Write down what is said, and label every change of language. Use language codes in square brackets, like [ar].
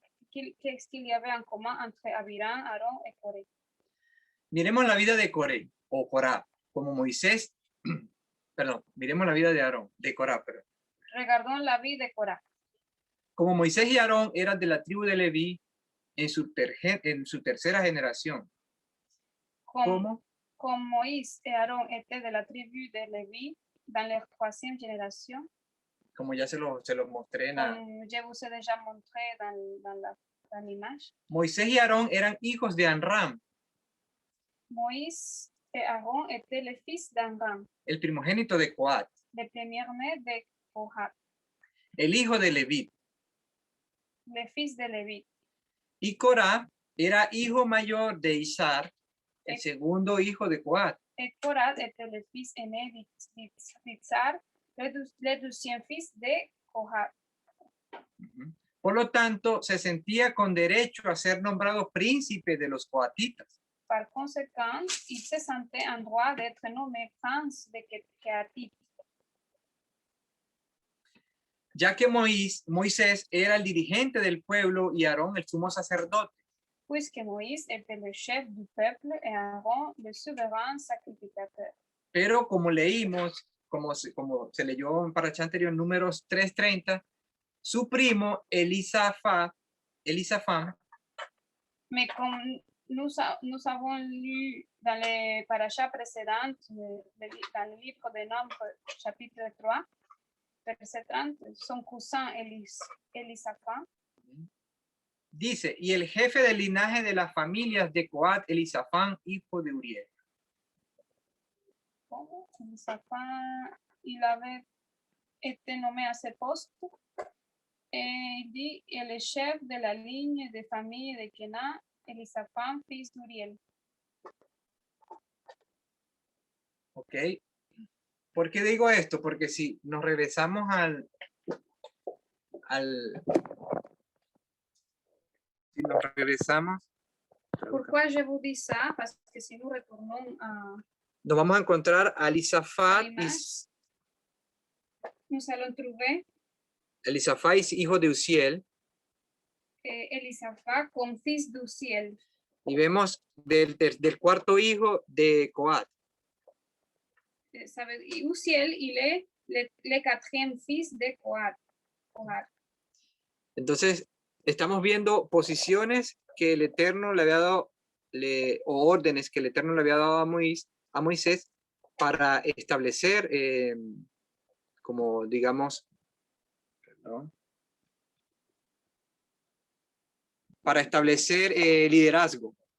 [fr] Qu'est-ce qu'il y avait en commun entre Abiram, Aaron et Coré? [es] Miremos la vida de Coré o Corá, como Moisés, perdón, miremos la vida de Aarón, de Corá, perdón. [fr] Regardons la vie de Korah. [es] Como Moisés y Aarón eran de la tribu de Leví en su tercera generación. ¿Cómo? [fr] Comme Moïse et Aaron étaient de la tribu de Lévi dans leur troisième génération, [es] Como ya se los mostré en la... [fr] comme je vous ai déjà montré dans l'image, [es] Moisés y Aarón eran hijos de Anram, [fr] Moïse et Aaron étaient les fils d'Amram, [es] el primogénito de Coat, [fr] les premiers-nés de Kohath, [es] el hijo de Leví. [fr] les fils de Lévi. [es] Y Corá era hijo mayor de Ishar, el segundo hijo de Coat. [fr] Et Korah était le fils aîné d'Itzar, le deuxième fils de Kohath. [es] Por lo tanto, se sentía con derecho a ser nombrado príncipe de los coatitas. [fr] Par conséquent, il se sentait en droit d'être nommé prince de Kehatite, [es] Ya que Moisés era el dirigente del pueblo y Aarón el sumo sacerdote. [fr] puisque Moïse était le chef du peuple et Aaron le souverain sacrificateur. [es] Pero como leímos, como se leyó en paracha anterior, Números 3:30, su primo Elisafán, [fr] Mais comme nous avons lu dans les parachas précédentes, dans le livre des Nombres, chapitre 3, verset 30, son cousin Elisaphan, [es] dice, y el jefe del linaje de las familias de Coat, Elisafán, hijo de Uriel. [fr] Elisaphan, il avait été nommé à ce poste. Et il dit, et le chef de la ligne de famille de Kenan, Elisaphan, fils d'Uriel. [es] Ok. ¿Por qué digo esto? Porque si nos regresamos si nos regresamos. [fr] Pourquoi je vous dis ça? Parce que si nous retournons à... [es] Nos vamos a encontrar a Elisafat, [fr] nous allons trouver [es] Elisafat, hijo de Uziel. [fr] Elisaphat comme fils d'Uziel. [es] Y vemos del cuarto hijo de Coat. [fr] Uziel, il est le quatrième fils de Coat. [es] Entonces, estamos viendo posiciones que el Eterno le había dado, o órdenes que el Eterno le había dado a Moisés para establecer, como digamos, perdón, para establecer liderazgo.